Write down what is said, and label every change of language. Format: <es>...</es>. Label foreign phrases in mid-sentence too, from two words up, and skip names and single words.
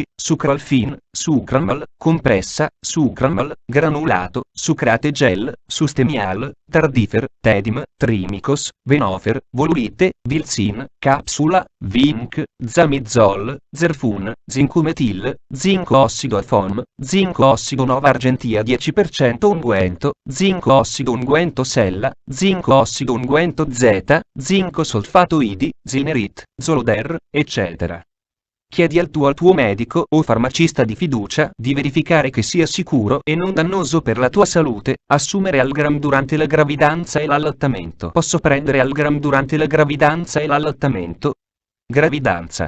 <it>sucroalfin, sucramal, compressa, sucramal, granulato, sucrate gel, sustemial, tardifer, tedim, trimicos, venofer, volurite, vilzin, capsula, vinc, zamizol, zerfun, zincumetil, zinco ossido afom, zinco ossido nova argentia 10% unguento, zinco ossido unguento sella, zinco ossido unguento Z, zinco solfato idi, zinerit, zoloder, eccetera. Chiedi al tuo medico o farmacista di fiducia di verificare che sia sicuro e non dannoso per la tua salute assumere Algram durante la gravidanza e l'allattamento. Posso prendere Algram durante la gravidanza e l'allattamento? Gravidanza.</it>